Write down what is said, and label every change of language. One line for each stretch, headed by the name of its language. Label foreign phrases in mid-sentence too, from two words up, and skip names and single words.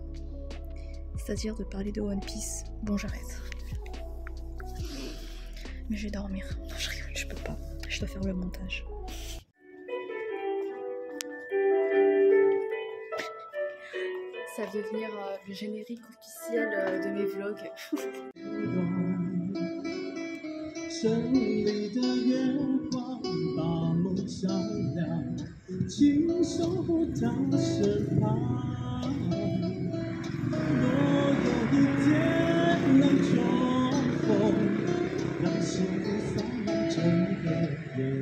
French: C'est-à-dire de parler de One Piece. Bon, j'arrête. Mais je vais dormir. Non, je rigole, je peux pas. Je dois faire le montage. Ça va devenir le générique officiel de mes vlogs.
Chinese: 城里的月光把梦照亮，请守护他身旁。若有一天能重逢，让幸福洒满整个。